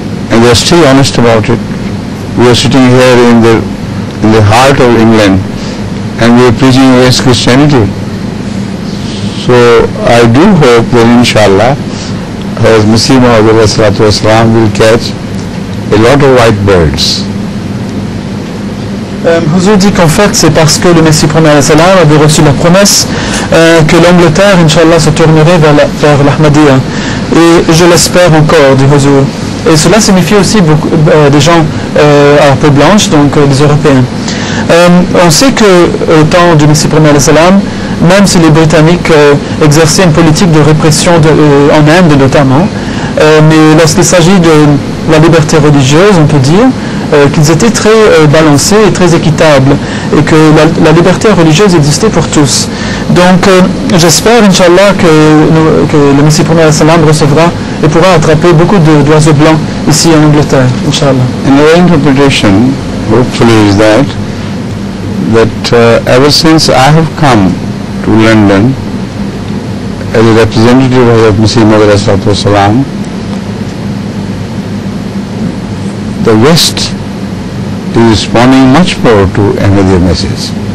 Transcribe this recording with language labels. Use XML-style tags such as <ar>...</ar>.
<en>And they are still honest about it. We are sitting here in the heart of England, and we are preaching against Christianity. So I do hope that inshallah, Hazrat Masih Maud will catch a lot of white birds.</en> <fr>Huzur dit qu'en fait c'est parce que le Messie premier salam avait reçu la promesse que l'Angleterre, Inch'Allah, se tournerait vers l'Ahmadiyya. Et je l'espère encore, dit Huzur. Et cela signifie aussi beaucoup, des gens à peau blanche, donc des Européens. On sait que au temps du Messie premier salam, même si les Britanniques exerçaient une politique de répression en Inde notamment, mais lorsqu'il s'agit de la liberté religieuse, on peut dire qu'ils étaient très balancés et très équitables, et que la liberté religieuse existait pour tous. Donc j'espère, Inch'Allah, que le Messie premier salam recevra et pourra attraper beaucoup d'oiseaux blancs ici en Angleterre, Inch'Allah.</fr> <en>Another interpretation, hopefully, is that ever since I have come to London as a representative of Masih Maud, the West is responding much more to Ahmadiyya message.</en>